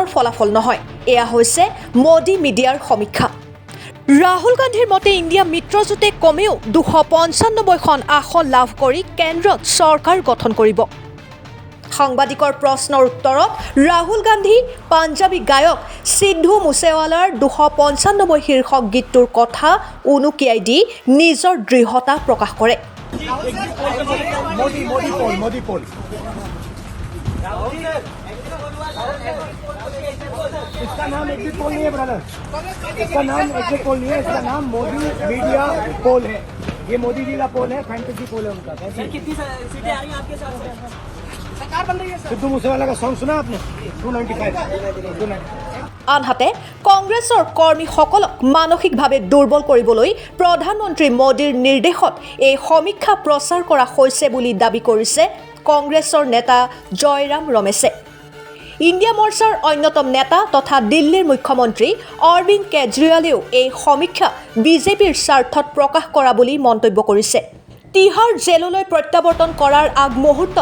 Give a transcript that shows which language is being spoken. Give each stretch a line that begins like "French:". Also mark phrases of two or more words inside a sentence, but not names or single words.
Assamese: ফলাফল নহয় এয়া হৈছে মোদী মিডিয়াৰ সমীক্ষা ৰাহুল গান্ধীৰ মতে ইণ্ডিয়া মিত্ৰজোঁটে কমেও 295খন আসন লাভ কৰি কেন্দ্ৰত চৰকাৰ গঠন কৰিব সাংবাদিকৰ প্ৰশ্নৰ উত্তৰত ৰাহুল গান্ধী পাঞ্জাবী গায়ক সিদ্ধু মুছেৱালাৰ 295 শীৰ্ষক গীতটোৰ কথা উনুকিয়াই দি নিজৰ দৃঢ়তা প্ৰকাশ কৰে
Hindi: इसका नाम
English: exit poll
Hindi: नहीं है ब्रदर इसका नाम
English: exit poll
Hindi: नहीं है इसका नाम मोदी
English: media poll
Hindi: है ये मोदी जी का पोल है
English: fantasy poll
Hindi: है उनका कितनी सीटें आ रही हैं आपके साथ सरकार बन रही है सिद्धू मूसेवाला का सॉन्ग सुना आपने 295
Assamese: আনহাতে কংগ্ৰেছৰ কৰ্মীসকলক মানসিকভাৱে দুৰ্বল কৰিবলৈ প্ৰধানমন্ত্ৰী মোদীৰ নিৰ্দেশত এই সমীক্ষা প্ৰচাৰ কৰা হৈছে বুলি দাবী কৰিছে কংগ্ৰেছৰ নেতা জয়ৰাম ৰমেশে ইণ্ডিয়া মৰ্চাৰ অন্যতম নেতা তথা দিল্লীৰ মুখ্যমন্ত্ৰী অৰবিন্দ কেজৰিৱালেও এই সমীক্ষা বিজেপিৰ স্বাৰ্থত প্ৰকাশ কৰা বুলি মন্তব্য কৰিছে তিহাৰ জেললৈ প্ৰত্যাৱৰ্তন কৰাৰ আগমুহূৰ্তত